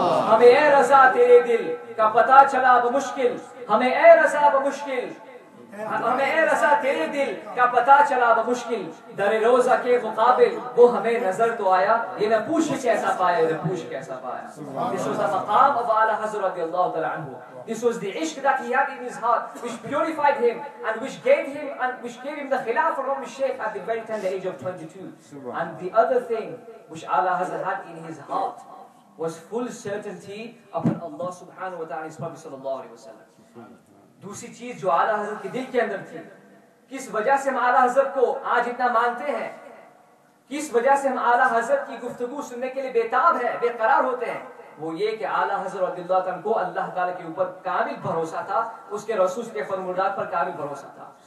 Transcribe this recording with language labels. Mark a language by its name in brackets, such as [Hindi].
[Urdu] ہمیں اے رضا تیرے دل کا پتہ چلا بمشکل، ہمیں اے رضا بمشکل، ہمیں اے رضا تیرے دل کا پتہ چلا بمشکل، در روزہ کے مقابل وہ ہمیں نظر تو آیا، یہ نہ پوچھ کیسا پایا، یہ نہ پوچھ کیسا پایا۔ [English] This was the maqam of A'la Hazrat radiallahu ta'ala anhu. This was the ishq that he had in his heart, which purified him and which gave him the khilafah of the Shaykh at the very tender age of 22. And the other thing which A'la Hazrat had in his heart was full certainty upon Allah subhanahu wa ta'ala and his Prophet sallallahu alayhi wa sallam. [Urdu] دوسری چیز جو اعلیٰ حضرت کے دل کے اندر تھی، کس وجہ سے ہم اعلیٰ حضرت کو آج اتنا مانتے ہیں، کس وجہ سے ہم اعلیٰ حضرت کی گفتگو سننے کے لیے بےتاب ہیں، بے قرار ہوتے ہیں، وہ یہ کہ اعلیٰ حضرت رضی اللہ عنہ کو اللہ تعالیٰ کے اوپر کامل بھروسہ تھا، اس کے رسول کے فرمودات پر کامل بھروسہ تھا۔